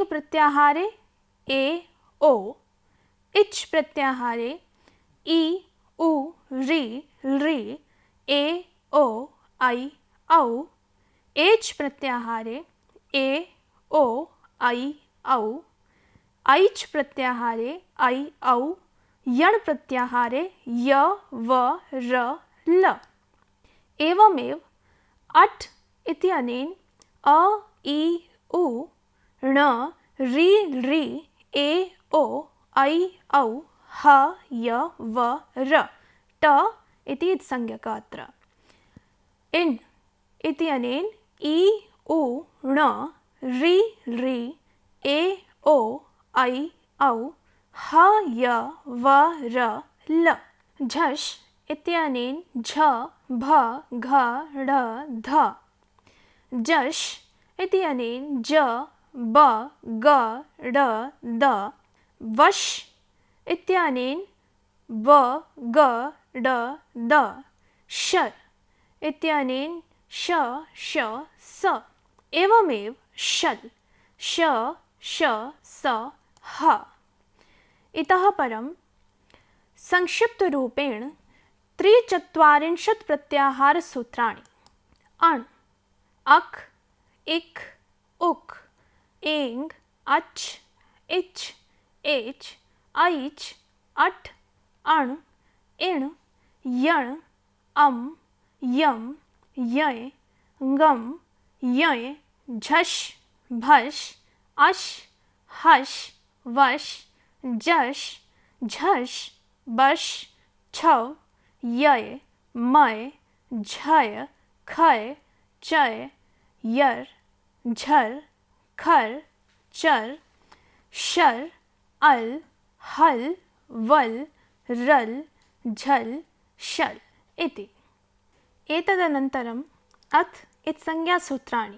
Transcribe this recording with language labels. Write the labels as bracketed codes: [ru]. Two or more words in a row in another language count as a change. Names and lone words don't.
[sa] प्रत्याहारे ए ओ, इच् प्रत्याहारे इ उ रि ऋ ए ओ ऐ औ, एच् प्रत्याहारे ए ओ ऐ औ, ऐच् प्रत्याहारे ऐ औ, यण् प्रत्याहारे य व र ल। एवमेव अट् इत्यनेन अ इ उ ण रि ऋ ए ओ ऐ औ ह य व र ट इति संज्ञकः अत्र। इन् इत्यनेन इ उ ण रि रि ए ओ ऐ औ ह य व र ल। झष् इत्यनेन झ भ घ ढ ध। जश् इत्यनेन ज ब ग ड द। वश् इत्यनेन व ग ड द। शर् इत्यनेन श श स। एवमेव शल् श श स ह। इतः परं संक्षिप्तरूपेण 43 प्रत्याहारसूत्राणि अण् अक् इक् उक् एङ् अच् इच् एच् ऐच् अट् अण् इण् यण् अम् यम् यय् ङम् यय् झष् भष् अश् हश् वश् जश् झष् बश् छौ यय् मय् झय् खय् चय् यर् झर् खर् चर् शर् अल् हल् वल् रल् झल् शल् इति। एतदनन्तरम् अथ इत्संज्ञासूत्राणि।